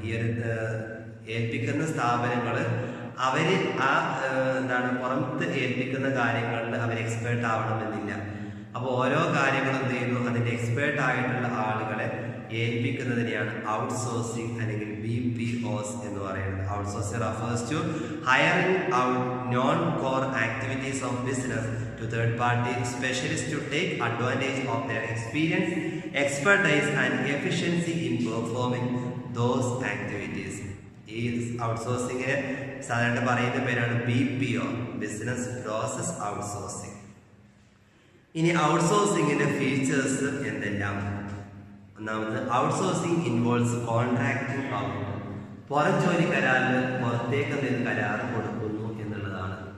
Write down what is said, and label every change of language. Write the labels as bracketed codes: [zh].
[ml] ഈ ഒരു ഏൽപ്പിക്കുന്ന സ്ഥാപനങ്ങൾ അവര് പുറത്ത് ഏൽപ്പിക്കുന്ന കാര്യങ്ങളിൽ അവർ എക്സ്പേർട്ട് ആവണമെന്നില്ല. അപ്പോൾ ഓരോ കാര്യങ്ങളും എന്ത് ചെയ്യുന്നു, അതിന്റെ എക്സ്പേർട്ട് ആയിട്ടുള്ള ആളുകളെ ഏൽപ്പിക്കുന്നതിനെയാണ് ഔട്ട്സോഴ്സിംഗ് അല്ലെങ്കിൽ BPOs എന്ന് പറയുന്നത്. [en] Outsourcing refers to hiring out non core activities of business to third party specialists to take advantage of their experience, expertise and efficiency in performing those activities. [ml] ഈ ഔട്ട്സോഴ്സിംഗിന് സാധാരണ പറയുന്ന പേരാണ് BPO, ബിസിനസ് പ്രോസസ് ഔട്ട്സോഴ്സിംഗ്. ഇനി ഔട്ട്സോഴ്സിംഗിന്റെ features എന്തെല്ലാം? ഒന്നാമത്, [en] Outsourcing involves contracting out. [ml] പുറം ജോലി കരാറിൽ പുറത്തേക്ക് എന്തെങ്കിലും കരാർ കൊടുക്കുന്നു എന്നുള്ളതാണ്.